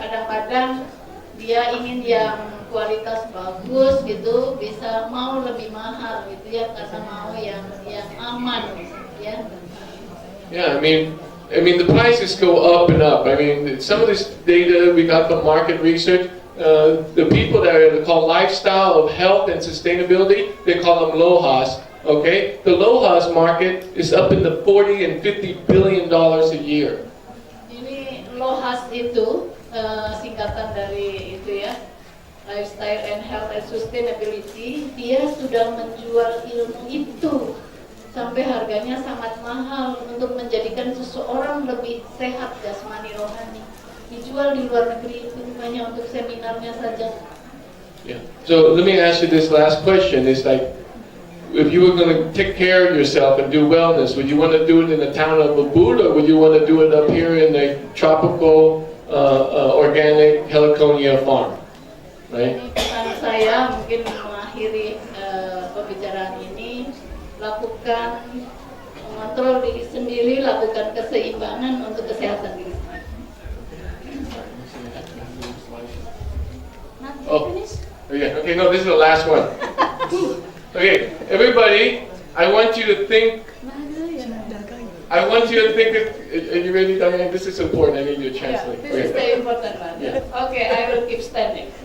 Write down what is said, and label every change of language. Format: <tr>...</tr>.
<id>Kadang-kadang dia ingin yang kualitas bagus gitu, bisa mau lebih mahal gitu ya, karena mau yang aman ya.</id> <en>Yeah, I mean the prices go up and up. I mean, some of this data we got from market research. The people that are called lifestyle of health and sustainability, they call them LOHAS. Okay, the LOHAS market is up in the $40 and $50 billion a year.</en> <id>Ini LOHAS itu singkatan dari itu ya.</id> <en>Lifestyle and Health and Sustainability,</en> <id>dia sudah menjual ilmu itu sampai harganya sangat mahal untuk menjadikan seseorang lebih sehat jasmani rohani. Dijual di luar negeri itu hanya untuk seminarnya saja.</id> <en>Yeah. So let me ask you this last question. It's like, if you were going to take care of yourself and do wellness, would you want to do it in the town of Ubud, or would you want to do it up here in the tropical organic Heliconia farm? Right?</en> <id>Ini pesan saya mungkin mengakhiri pembicaraan ini, lakukan mengontrol diri sendiri, lakukan keseimbangan untuk kesehatan diri sendiri.</id> <en>Oh, yeah. Okay, no, this is the last one. Okay, everybody, I want you to think. Are you ready, Diane? This is important. I need you to translate. Yeah, this is the important one. Yeah. Okay, I will keep standing.</en>